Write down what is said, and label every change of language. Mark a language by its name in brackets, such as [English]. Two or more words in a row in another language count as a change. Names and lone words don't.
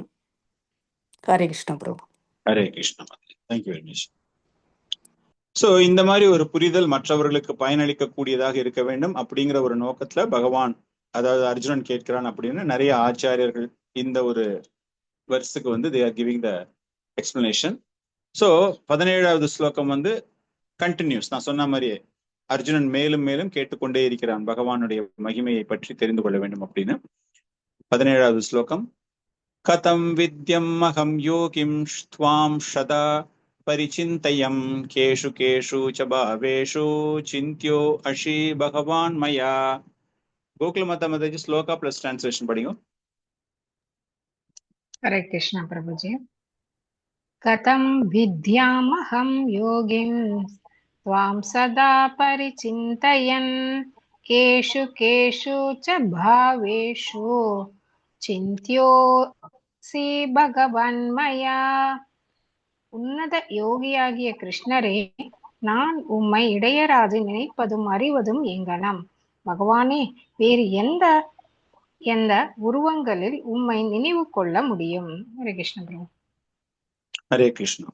[Tamil] ஹரே கிருஷ்ணா பிரபு. ஹரே கிருஷ்ணா. [English] thank you very much. [Tamil] சோ இந்த மாதிரி ஒரு புரிதல் மற்றவர்களுக்கு பயனளிக்க கூடியதாக இருக்க வேண்டும் அப்படிங்கிற ஒரு நோக்கத்துல பகவான், அதாவது அர்ஜுனன் கேட்கிறான் அப்படின்னு நிறைய ஆச்சாரியர்கள் இந்த ஒரு வெர்ஸுக்கு [English] they are giving the explanation. [Tamil] ஸோ 17வது ஸ்லோகம் கண்டினியூஸ். நான் சொன்ன மாதிரியே அர்ஜுனன் மேலும் மேலும் கேட்டுக்கொண்டே இருக்கிறான் பகவானுடைய மகிமையை பற்றி தெரிந்து கொள்ள வேண்டும் அப்படின்னு. 17வது ஸ்லோகம். [Sanskrit] कथं विद्याम् अहं योगिन् त्वां सदा परिचिन्तयन् केषु केषु च भावेषु चिन्त्यो असि भगवन् मया. [Tamil] கோகுல மாதா மாதாஜி ஸ்லோகா [English] plus translation [Tamil] படிங்க. [Hindi] हरे कृष्ण प्रभु जी. [Sanskrit] कथं विद्यामहं योगिं त्वां सदा परिचिन्तयन् केषु केषु च भावेषु चिन्त्योऽसि भगवन्मया. [Tamil] உன்னத யோகியாகிய கிருஷ்ணரே, நான் உம்மை இடையராது நினைப்பதும் அறிவதும் எங்கனம். பகவானே, வேறு எந்த உருவங்களில் உம்மை நினைவு கொள்ள முடியும்? ஹரே கிருஷ்ண பிரபு. ஹரே கிருஷ்ணா.